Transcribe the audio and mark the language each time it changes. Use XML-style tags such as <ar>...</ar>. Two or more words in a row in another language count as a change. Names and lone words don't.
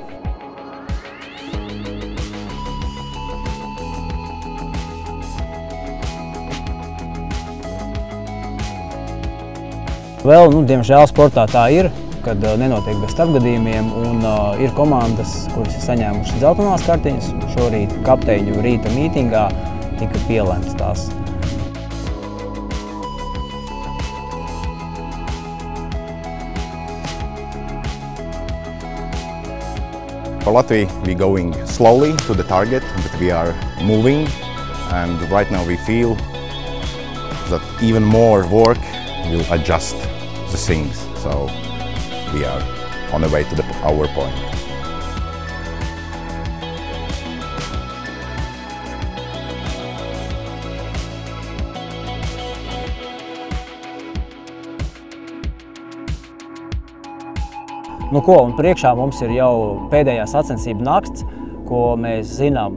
<lv>Vēl, diemžēl sportā tā ir, kad nenotiek bez starpgadījumiem, un ir komandas, kuras ir saņēmušas dzeltenās kartiņas. Šorīt kapteiņu rīta mītingā tika pielemts tās.</lv> <en>For Latvia, we're going slowly to the target, but we are moving, and right now we feel that even more work will adjust the things. So we are on the way to our point.</en> <lv>Un priekšā mums ir jau pēdējā sacensība nakts, ko mēs zinām.</lv>